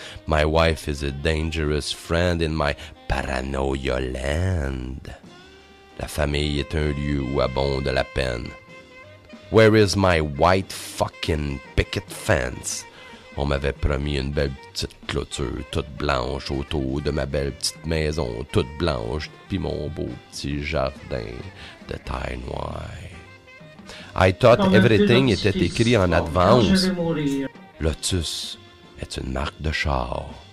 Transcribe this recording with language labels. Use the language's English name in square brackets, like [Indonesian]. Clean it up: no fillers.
[English] My wife is a dangerous friend in my paranoia land. [French] La famille est un lieu où abonde la peine. [English] Where is my white fucking picket fence? [French] On m'avait promis une belle petite clôture toute blanche autour de ma belle petite maison toute blanche, puis mon beau petit jardin de taille noire. [English] I thought everything [French] était écrit en advance. Lotus est une marque de char.